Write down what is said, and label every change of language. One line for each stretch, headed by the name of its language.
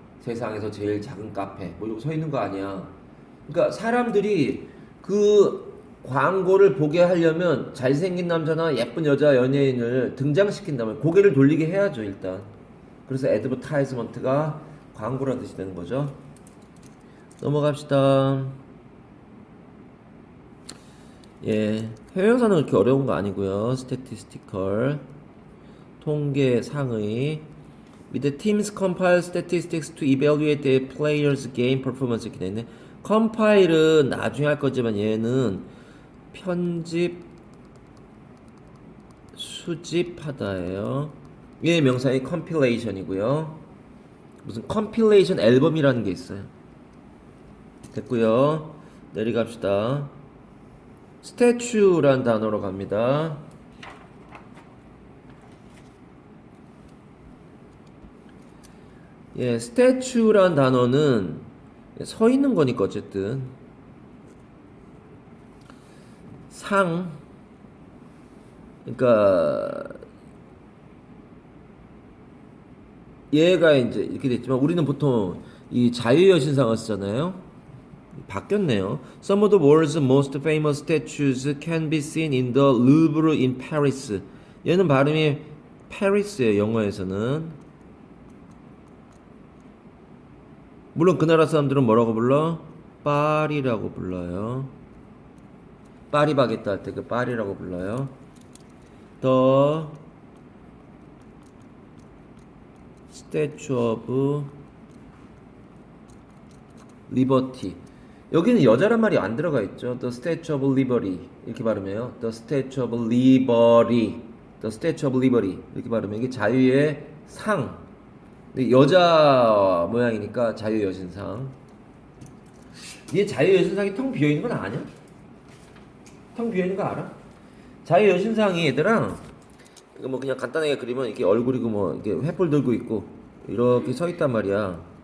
Korean: 세상에서 제일 작은 카페 뭐 이러고 서 있는 거 아니야. 그러니까 사람들이 그 광고를 보게 하려면 잘생긴 남자나 예쁜 여자 연예인을 등장시킨다면 고개를 돌리게 해야죠 일단. 그래서 애드버타이즈먼트가 광고라는 뜻이 되는 거죠. 넘어갑시다. 예, 해외영사는 그렇게 어려운 거 아니고요.
English: statistical
Korean: 통계 상의 밑에
English: teams compile statistics to evaluate the players' game performance
Korean: 이렇게 되어있네. compile은 나중에 할 거지만 얘는 편집 수집하다예요. 얘의 명사이 compilation이고요. 무슨 컴필레이션 앨범이라는 게 있어요. 됐고요. 내려갑시다. 스태츄란 단어로 갑니다. 예, 스태츄란 단어는 서 있는 거니까 어쨌든 상 그러니까 얘가 이제 이렇게 됐지만 우리는 보통 이 자유여신상을 쓰잖아요. 바뀌었네요.
English: Some of the world's most famous statues can be seen in the Louvre in Paris.
Korean: 얘는 발음이 Paris예요. 영어에서는. 물론 그 나라 사람들은 뭐라고 불러? 파리라고 불러요. 파리 바게트 할 때 그 파리라고 불러요.
English: The Statue of Liberty.
Korean: 여기는 여자란 말이 안 들어가 있죠.
English: The Statue of Liberty
Korean: 이렇게 발음해요.
English: The Statue of Liberty, The Statue of Liberty 이렇게 발음해요.
Korean: 이게 자유의 상. 근데 여자 모양이니까 자유 여신상. 얘 자유여신상이 텅 비어있는 건 아냐? 텅 비어있는 거 알아? 자유여신상이 얘들아, 이거 뭐 그냥 간단하게 그리면 이렇게 얼굴이고 뭐 이렇게 횃불 들고 있고 이렇게 서 있단 말이야.